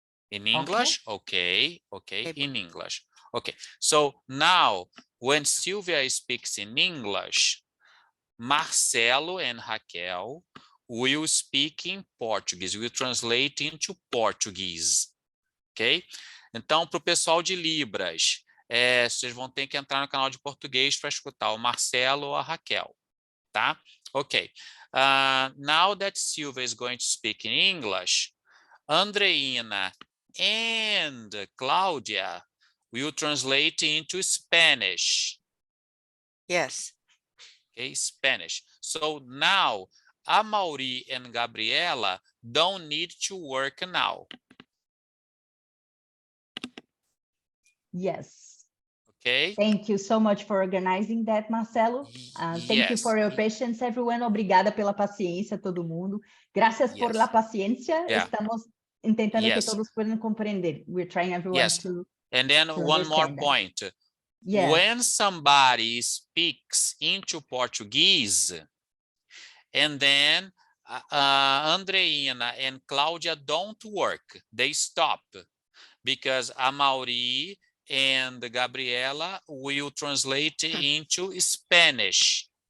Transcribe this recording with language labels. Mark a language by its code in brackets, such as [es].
[en] In English? Okay, in English. Okay, so now when Sylvia speaks in English, Marcelo and Raquel will speak in Portuguese, will translate into Portuguese, ok? [pt] Então, para o pessoal de Libras, vocês vão ter que entrar no canal de português para escutar o Marcelo ou a Raquel, tá? [en] Ok. Now that Sylvia is going to speak in English, Andreina and Claudia will translate into Spanish. Yes. Okay, Spanish. So now, Amaury and Gabriela don't need to work now. Yes. Okay. Thank you so much for organizing that, Marcelo. Thank you for your patience, everyone. [pt] Obrigada pela paciência, todo mundo. [es] Gracias por la paciencia. Estamos intentando que todos puedan comprender. [en] We're trying everyone to And then one more point. When somebody speaks into Portuguese, and then Andreina and Claudia don't work, they stop, because Amaury and Gabriela will translate into Spanish.